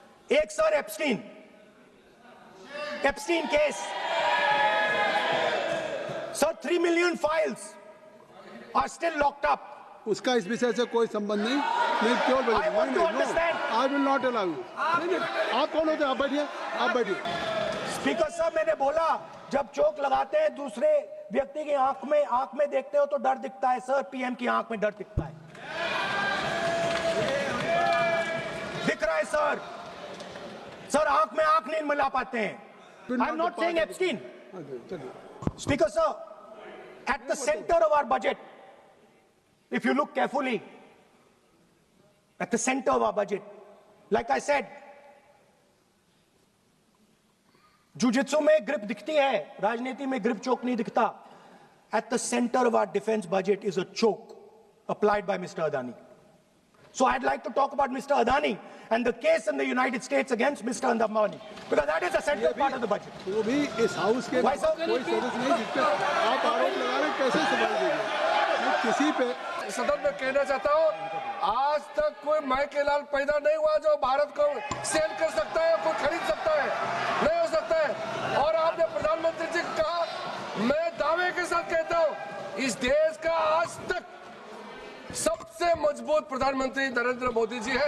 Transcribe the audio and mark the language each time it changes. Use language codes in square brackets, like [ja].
[hi] एक sir Epstein case, sir [en] 3 million files are still locked up. [hi] उसका इस विषय से कोई संबंध नहीं। मैं क्यों [en] I want to understand. I will not allow you. [hi] आप कौन होते हैं? आप बैठिए, आप बैठिए। स्पीकर साहब, मैंने बोला जब चोक लगाते हैं दूसरे व्यक्ति की आंख में देखते हो तो डर दिखता है। सर, पीएम की आंख में डर दिखता है, दिख रहा है सर। सर, आंख में आंख नहीं मिला पाते हैं। [en] I am not saying Epstein. Speaker sir, at the center of our budget, if you look carefully, at the center of our budget, like I said, [hi] jujitsu में grip दिखती है, राजनीति में grip choke नहीं दिखता. [en] At the center of our defense budget is a choke applied by Mr. Adani. So I'd like to talk about Mr. Adani and the case in the United States against Mr. Ambani, because that is a central part of the budget. [hi] वो भी इस house के [en] Why, sir? [hi] कोई सदस्य नहीं जिस पे आप आरोप लगा रहे हैं, कैसे सवाल देंगे? मैं किसी पे सदन में कहना चाहता हूँ, आज तक कोई माइकेलाल पैदा नहीं हुआ जो भारत को सेल कर सकता है, कोई खरीद सकता है, नहीं हो सकता है। और आपने प्रधानमंत्री जी को कहा, मैं दावे के साथ कहता हूँ, इस देश का आज तक सबसे मजबूत प्रधानमंत्री नरेंद्र मोदी जी है।